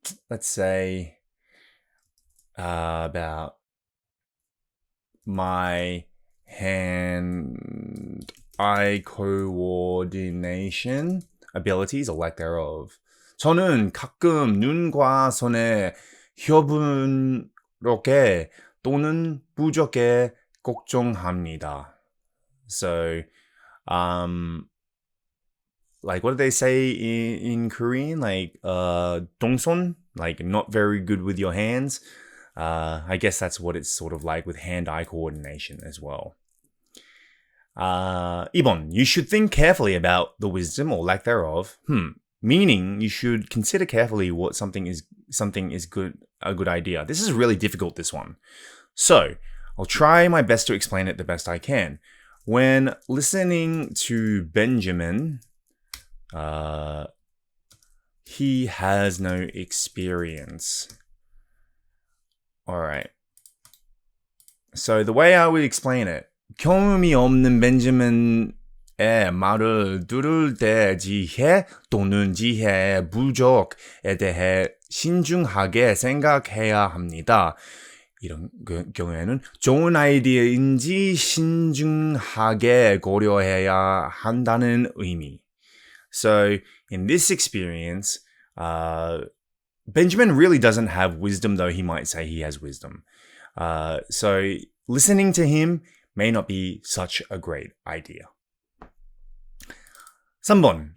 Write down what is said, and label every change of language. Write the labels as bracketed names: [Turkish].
[English] Let's say about my hand-eye coordination abilities or lack thereof. [Korean] 저는 가끔 눈과 손의 여분롭게 또는 부족해 걱정합니다. [English] So, like what do they say in Korean? Like 동손, like not very good with your hands. I guess that's what it's sort of like with hand-eye coordination as well. 2번, you should think carefully about the wisdom or lack thereof. Meaning you should consider carefully what something is a good idea. This is really difficult, this one. So, I'll try my best to explain it the best I can. When listening to Benjamin, he has no experience. All right. So the way I would explain it, [Korean] 경험이 없는 벤jamin의 말을 들을 때 지혜 또는 지혜의 부족에 대해 신중하게 생각해야 합니다. 이런 경우에는 좋은 아이디어인지 신중하게 고려해야 한다는 의미. [English] So, in this experience, Benjamin really doesn't have wisdom, though he might say he has wisdom. So, listening to him may not be such a great idea. [Korean] 3번.